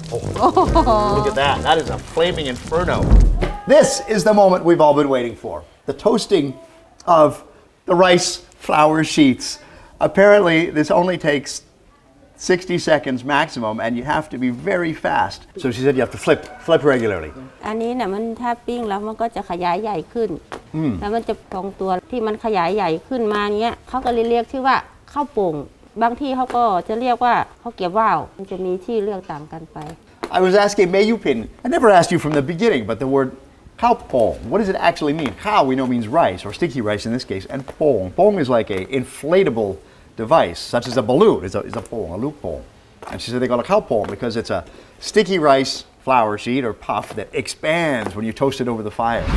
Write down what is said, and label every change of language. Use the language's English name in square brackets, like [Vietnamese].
[English] Oh, look at that. That is a flaming inferno. This is the moment we've all been waiting for. The toasting of the rice flour sheets. Apparently, this only takes 60 seconds maximum, and you have to be very fast. So she said you have to flip regularly. [Thai] อันนี้เนี่ยมันถ้าปิ้งแล้วมันก็จะขยายใหญ่ขึ้นแล้วมันจะพองตัวที่มันขยายใหญ่ขึ้นมาเนี้ยเขาก็เลยเรียกชื่อว่าข้าวโป่งบางที่เขาก็จะเรียกว่าข้าวเกรี๊ยวว่าวมันจะมีชื่อเรียกต่างกันไป [English] I was asking May Yupin, I never asked you from the beginning, but the word Khao Pong, what does it actually mean? Khao we know means rice, or sticky rice in this case, and Pong. Pong is like an inflatable device, such as a balloon, is a Pong, a loop Pong. And she said they call it Khao Pong because it's a sticky rice flour sheet or puff that expands when you toast it over the fire.